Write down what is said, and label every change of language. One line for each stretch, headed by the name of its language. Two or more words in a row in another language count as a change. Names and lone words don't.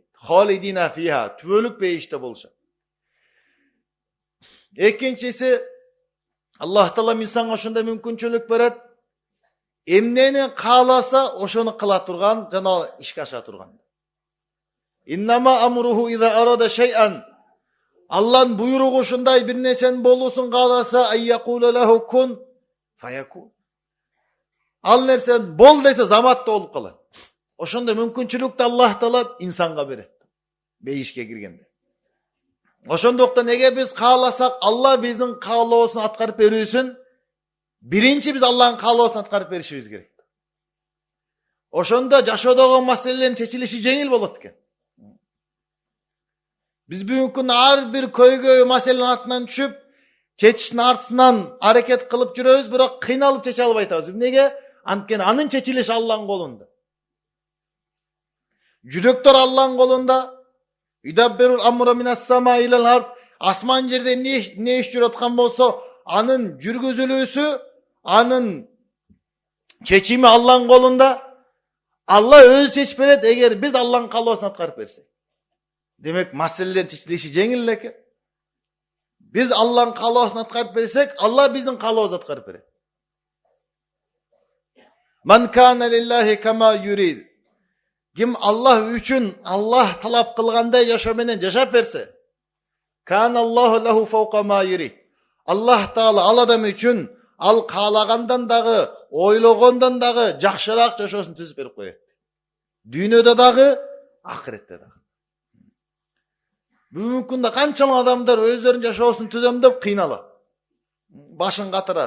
Arabic: خالدين فيها,
Kyrgyz: түбөлүк бейиште болушат. Экинчиси, Аллах Таала инсанга ошондой мүмкүнчүлүк берет. Эмнени кааласа ошону кыла турган, жана ишке аша турган.
Arabic: إنما أمره إذا أراد شيئا.
Kyrgyz: Алланын буйругу ушундай бир нерсенин болуусун кааласа,
Arabic: أن يقول له كن فيكون.
Kyrgyz: Ал нерсе бол десе заматта болуп калат. Ошондой мүмкүнчүлүктү Аллах Таала инсанга берет. Бейишке киргенде. Ошондуктан неге биз кааласак, Алла биздин каалоосун аткарып берүүсүн, биринчи биз Алланын каалоосун аткарып беришибиз керек. Ошондо жашоодогу маселелердин чечилиши жеңил болот экен. Биз бүгүнкү күндө ар бир көйгөй маселенин артынан түшүп, чечиштин артынан аракет кылып жүрөбүз, бирок кыйналып чече албай атабыз. Эмнеге? Анткени анын чечилиши Алланын колунда. Жүрөктөр Алланын колунда.
Arabic: يدبر الأمر من السماء إلى الأرض.
Kyrgyz: Асман жерде не иш жүрүп аткан болсо, анын жүргүзүлүүсү, анын чечими Алланын колунда. Allah özü seçip berет, эгер биз Алланын каалоосун аткарып берсек. Демек, маселелердин чечилиши жеңил экен. Биз Алланын каалоосун аткарып берсек, Алла биздин каалообузду аткарып берет.
Arabic: من كان لله كما يريد.
Kyrgyz: Ким Аллах үчүн Аллах талап кылгандай жашоо менен жашап берсе,
Arabic: كان الله له فوق ما يريد.
Kyrgyz: Аллах таала ал адам үчүн ал каалагандан дагы, ойлогондон дагы жакшыраак жашоосун түзүп берип коет. Дүйнөдө дагы, ахиретте дагы. Бүгүнкү күндө канчалык адамдар өздөрүнүн жашоосун түзөм деп кыйналат. Башын катырат.